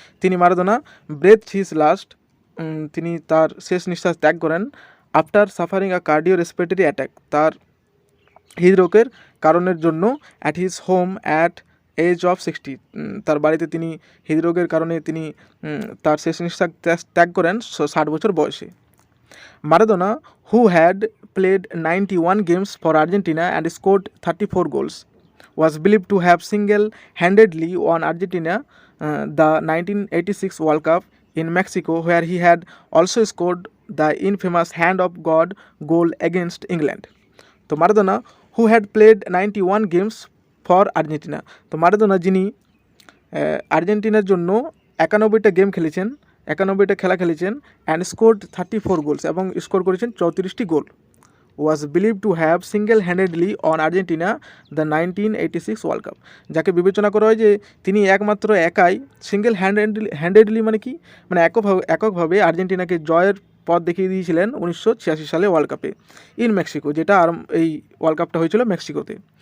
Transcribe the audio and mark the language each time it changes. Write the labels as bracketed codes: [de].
[bn] তিনি Maradona [en] breath his last, [bn] তিনি তার শেষ নিঃশ্বাস ত্যাগ করেন [en] after suffering a cardiorespiratory attack, [bn] তার হৃদরোগের কারণের জন্য, [en] at his home at age of 60, [bn] তার বাড়িতে তিনি হৃদরোগের কারণে তিনি তার শেষ নিঃশ্বাস ত্যাগ করেন 60 বছর বয়সে। [en] Maradona, who had played 91 games for Argentina and scored 34 goals, was believed to have single-handedly won Argentina the 1986 World Cup in Mexico, where he had also scored the infamous Hand of God goal against England. তো Maradona who had played 91 games for Argentina. [bn] তো Maradona, যিনি আর্জেন্টিনার জন্য 91টা game খেলেছেন, 91টা খেলা খেলেছেন, [en] and scored 34 goals, [bn] এবং score করেছেন 34টি গোল, [en] was believe to have single handedly on Argentina the 1986 world cup, [bn] যাকে বিবেচনা করা হয় যে তিনি একাই সিঙ্গেল হ্যান্ডেডলি মানে কি, মানে এককভাবে আর্জেন্টিনাকে জয়ের পথ দেখিয়ে দিয়েছিলেন 1986 সালে ওয়ার্ল্ড কাপে, [en] in Mexico, [bn] যেটা এই ওয়ার্ল্ড কাপটা হয়েছিল মেক্সিকোতে।